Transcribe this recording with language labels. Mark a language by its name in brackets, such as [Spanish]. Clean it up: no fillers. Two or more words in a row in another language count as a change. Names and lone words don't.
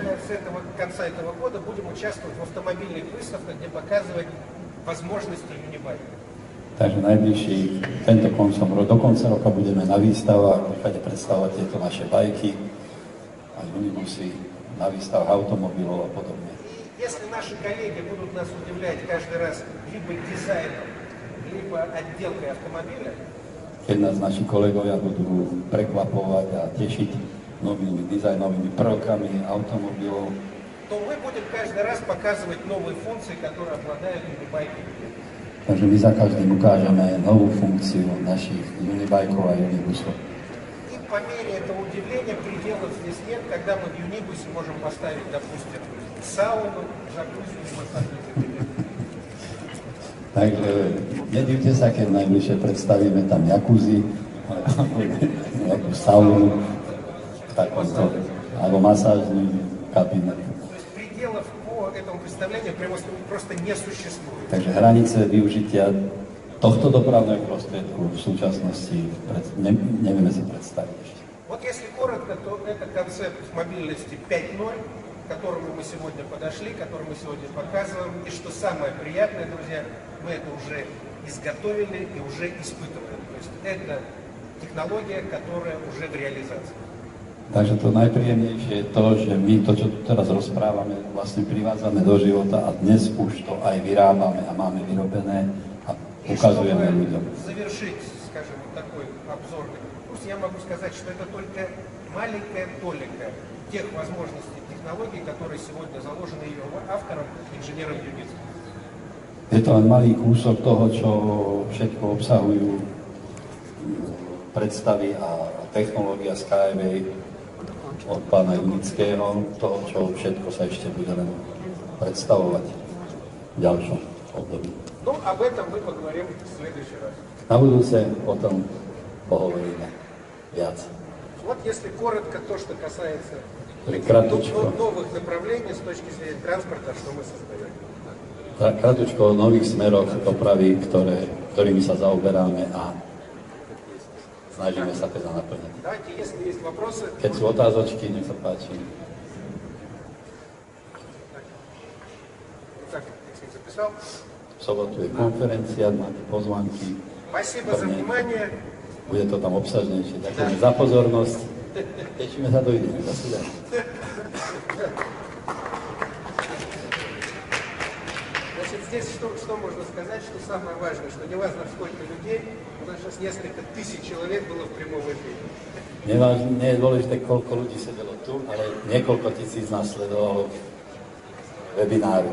[Russian] Начиная с конца этого года будем участвовать в автомобильных выставках, где показывать возможности юнибайка. [Slovak] Takže najbližší, do konca roka budeme na výstavách, kde predstavovať tieto naše bajky a unibusy, na výstavách automobilov a podobne. [Russian] Если наши коллеги будут нас удивлять каждый раз либо дизайном, либо отделкой автомобиля, [Slovak] keď nás naši kolegovia budú prekvapovať a tešiť novými dizajnovými prvkami automobilov, [Russian] то мы будем каждый раз показывать новые функции, которые обладают юнибайки. [Slovak] takže my za každým ukážeme novú funkciu našich unibajkov a unibusov. [Russian] И по мере этого удивления пределов здесь нет, когда мы в юнибусе можем поставить, допустим, сауну, джакузи и массажный кабинет. [Slovak] Takže nedivte sa, keď najbližšie predstavíme tam jacuzzi, nejakú saunu, takomto, alebo masážny kabinet. [Russian] То есть пределов по этому представлению просто не существует. [Slovak] Takže hranice využitia tohto dopravného prostriedku v súčasnosti nevieme si predstaviť ešte. [Russian] Вот если коротко, то это концепт мобильности 5.0, к которому мы сегодня подошли, который мы сегодня показываем. И что самое приятное, друзья, мы это уже изготовили и уже испытываем. То есть это технология, которая уже в реализации. [Slovak] Takže to najpríjemnejšie je to, že my to, čo tu teraz rozprávame, vlastne privádzame do života a dnes už to aj vyrábame a máme vyrobené a ukazujeme ľuďom. [Russian] Завершить, скажем, такой обзорный курс, я могу сказать, что это только маленькая толика тех возможностей технологий, которые сегодня заложены ее автором, инженером Юницким. [Slovak] Je to len malý kúsok toho, čo všetko obsahujú predstavy a technológia Skyway od pána Junického, toho, čo všetko sa ešte bude len predstavovať v ďalšom období. [Russian] Ну, об этом мы поговорим в следующий раз. [Slovak] Na budúce o tom pohovoríme viac. [Russian] Вот если коротко то, что касается [Slovak] Краточко. [Russian] новых направлений с точки зрения транспорта, что мы создаем. [Slovak] Kratučko o nových smeroch dopravy, ktorými sa zaoberáme a snažíme sa teda naplniť. [Russian] Давайте, если есть вопросы. [Slovak] Keď sú otázočky, nech sa páči. [Russian] Так, если записал. [Slovak] V sobotu je konferencia, máte pozvánky. [Russian] Спасибо за внимание. [Slovak] Bude to tam obsažnejšie. Ďakujeme za pozornosť. Tešíme sa, dovidenia. Za svidenú. [Russian] Значит, здесь что можно сказать, что самое важное, что неважно сколько людей, у нас сейчас несколько тысяч человек было в прямом эфире. [Slovak] Nie je dôležité, koľko ľudí sedelo tu, ale niekoľko tisíc nás sledovalo webináru.